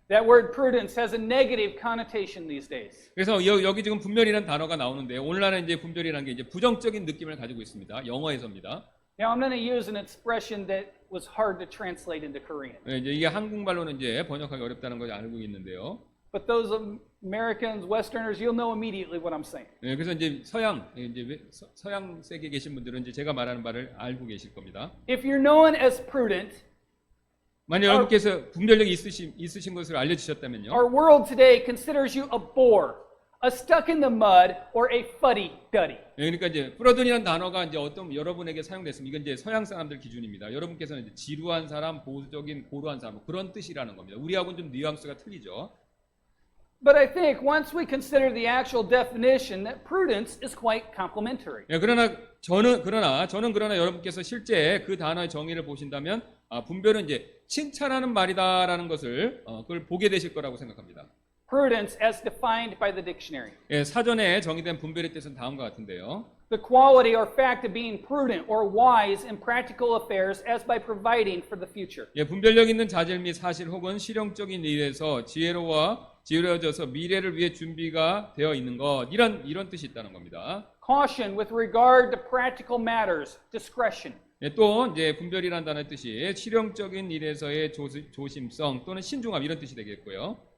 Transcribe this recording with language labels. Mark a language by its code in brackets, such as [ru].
[en] That word prudence has a negative connotation these days. [ko] 그래서 여기 지금 분별이라는 단어가 나오는데 오늘날은 이제 분별이라는 게 이제 부정적인 느낌을 가지고 있습니다. 영어에서입니다. [en] Now I'm going to use an expression that was hard to translate into Korean. [ko] 예, 이제 이게 한국말로는 이제 번역하기 어렵다는 걸 알고 있는데요. [en] But those Americans, Westerners, you'll know immediately what I'm saying. [ko] 예, 그래서 이제 서양 세계에 계신 분들은 이제 제가 말하는 바를 알고 계실 겁니다. [en] If you're known as prudent, [ko] 만약 여러분께서 분별력이 있으신 것을 알려주셨다면요. [en] our world today considers you a bore, a stuck in the mud, or a fuddy-duddy. [ko] 예, 그러니까 이제 프로든이라는 단어가 이제 어떤 여러분에게 사용됐습니다. 이건 이제 서양 사람들 기준입니다. 여러분께서는 이제 지루한 사람, 보수적인, 고루한 사람 그런 뜻이라는 겁니다. 우리하고는 좀 뉘앙스가 틀리죠. [en] But I think once we consider the actual definition, that prudence is quite complimentary. [ko] 예, 그러나 저는 여러분께서 실제 그 단어의 정의를 보신다면 분별은 이제 칭찬하는 말이다라는 것을 그걸 보게 되실 거라고 생각합니다. [en] Prudence as defined by the dictionary. [ko] 예, 사전에 정의된 분별의 뜻은 다음과 같은데요. [en] The quality or fact of being prudent or wise in practical affairs as by providing for the future. [ko] 예, 분별력 있는 자질 및 사실 혹은 실용적인 일에서 지혜로워져서 미래를 위해 준비가 되어 있는 것 이런 뜻이 있다는 겁니다. [en] Caution with regard to practical matters, discretion. [ko] 예, 또 이제 분별이라는 단어의 뜻이 실용적인 일에서의 조심성 또는 신중함 이런 뜻이 되겠고요.